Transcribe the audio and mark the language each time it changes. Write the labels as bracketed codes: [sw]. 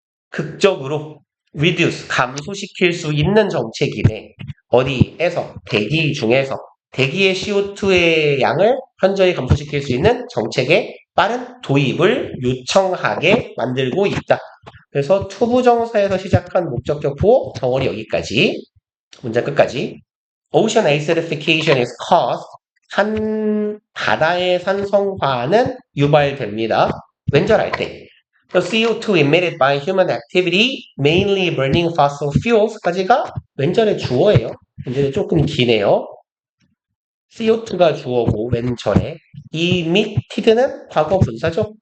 [ko] 극적으로 reduce, 감소시킬 수 있는 정책이네. 어디에서? 대기 중에서. 대기의 CO2의 양을 현저히 감소시킬 수 있는 정책의 빠른 도입을 요청하게 만들고 있다. 그래서 투부정사에서 시작한 목적격 보호, 덩어리 여기까지. 문장 끝까지. [en] Ocean acidification is caused. [ko] 바다의 산성화는 유발됩니다. 왼절할 때. [en] The CO2 emitted by human activity, mainly burning fossil fuels까지가 [ko] 왼절의 주어예요. 왼절이 조금 기네요. CO2가 주어고 왼절에 emitted는 과거 분사죠.